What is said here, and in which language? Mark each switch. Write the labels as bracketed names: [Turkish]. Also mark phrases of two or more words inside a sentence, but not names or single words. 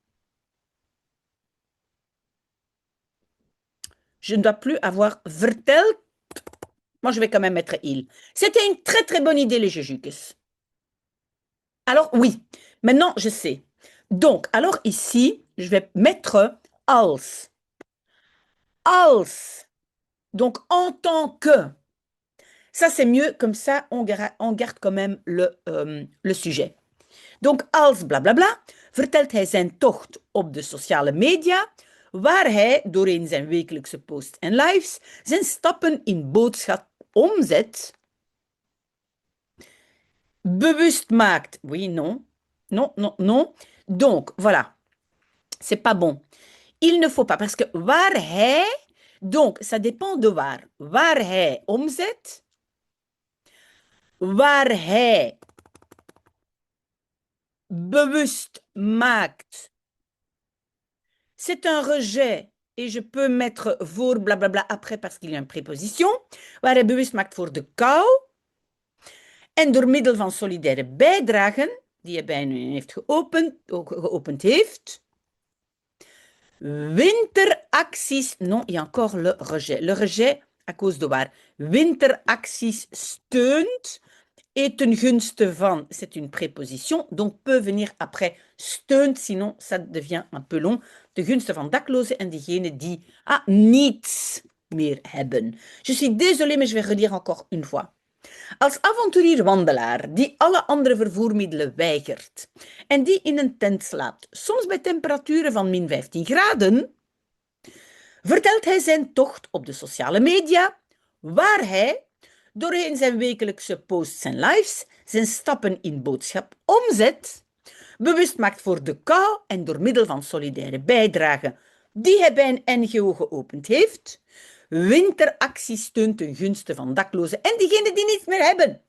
[French] Je ne dois plus avoir vertelt. Moi, je vais quand même mettre il. C'était une très très bonne idée, les Jejuques. Alors, oui, maintenant, je sais. Donc, alors ici, je vais mettre als. [Dutch] Als. [French] Donc, en tant que. Ça, c'est mieux, comme ça, on garde quand même le sujet. Donc, [Dutch] als blablabla, vertelt hij zijn tocht op de sociale media, waar hij doorheen zijn wekelijkse posts en lives zijn stappen in boodschap omzet, bewust maakt. [French] Oui, non, non, non, non. Donc, voilà, c'est pas bon. Il ne faut pas, parce que [Dutch] waar hij, [French] donc, ça dépend de waar. [Dutch] Waar hij omzet, waar hij bewust maakt. [French] C'est un rejet et je peux mettre voor blablabla après parce qu'il y a une préposition. [Dutch] Waar hij bewust maakt voor de kou. En door middel van solidaire bijdragen, die hij bij nu heeft geopend heeft. Winteracties, [French] non, il y a encore le rejet. Le rejet à cause de [Dutch] waar. Winteracties steunt. Et ten gunste van, [French] c'est une préposition, donc peut venir après steunt, sinon ça devient un peu long. [Dutch] Ten gunste van daklozen en diegenen die niets meer hebben. [French] Je suis désolée, mais je vais redire encore une fois. [Dutch] Als avonturier wandelaar die alle andere vervoermiddelen weigert en die in een tent slaapt, soms bij temperaturen van min 15 graden, vertelt hij zijn tocht op de sociale media, waar hij doorheen zijn wekelijkse posts en lives zijn stappen in boodschap omzet, bewust maakt voor de kou en door middel van solidaire bijdragen die hij bij een NGO geopend heeft, winteractie steunt ten gunste van daklozen en diegenen die niets meer hebben.